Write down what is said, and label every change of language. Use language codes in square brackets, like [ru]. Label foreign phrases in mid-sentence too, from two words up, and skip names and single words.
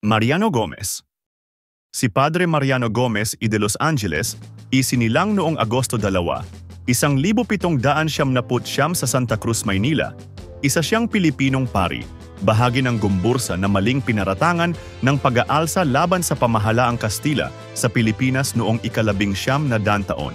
[tl] Mariano Gomez. Si Padre Mariano Gomez y de Los Angeles, isinilang noong Agosto 2, 1779 sa Santa Cruz, Maynila. Isa siyang Pilipinong pari, bahagi ng gumbursa na maling pinaratangan ng pag-aalsa laban sa pamahalaang Kastila sa Pilipinas noong ika-19 na taon.